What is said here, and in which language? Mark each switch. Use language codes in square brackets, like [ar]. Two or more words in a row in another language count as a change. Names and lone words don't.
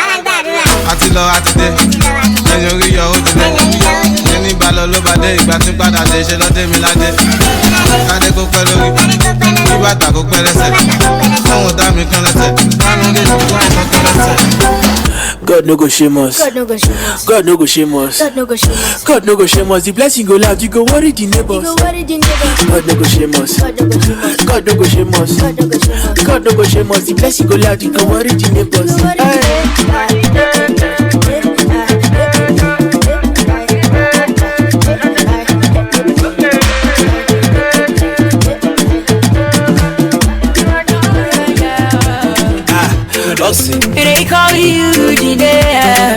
[yo] Àti lọ àti dé, ẹ̀yìn orí yọ ó ti dé. Ẹni bá lọ ló bá dé, ìgbà tí padà dé, ṣe lọ́dé mi ládé. Adé kó pẹ́ lórí, bí bàtà kó pẹ́ lẹ́sẹ̀. Fọ́wọ́n dá mi kan lẹ́sẹ̀, láàánú lè fi wá ìkan kan lẹ́sẹ̀. [pcm] God no go shame us. God no go shame us. God no go shame us. God no go shame us. God no go shame us. The blessing go loud, you go worry the neighbors. You go worry the neighbors. God no go shame us. God no go shame us. God no go shame us. God no go shame us. The blessing go loud, you go worry the neighbors. They call you today.